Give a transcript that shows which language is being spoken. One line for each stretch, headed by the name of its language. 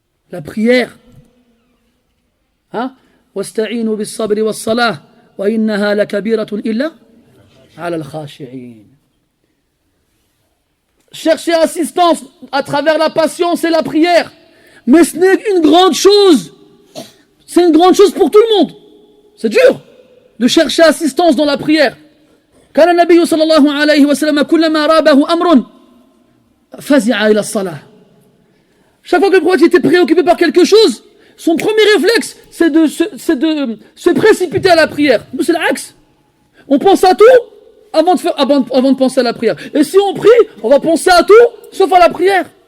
French: La prière. Hein?
Arabic: وَاسْتَعِينُوا بِالصَّبْرِ وَالصَّلَاةِ وَإِنَّهَا لَكَبِيرَةٌ إِلَّا عَلَى الْخَاشِعِينَ.
French: Chercher assistance à travers la patience et la prière. Mais ce n'est une grande chose. C'est une grande chose pour tout le monde. C'est dur de chercher assistance dans la prière.
Arabic: كان النبي صلى الله عليه وسلم كلما رابه أمر فزع إلى الصلاة.
French: Chaque fois que le prophète était préoccupé par quelque chose, son premier réflexe, c'est de se précipiter à la prière. Nous, c'est l'axe. On pense à tout avant de penser à la prière. Et si on prie, on va penser à tout, sauf à la prière.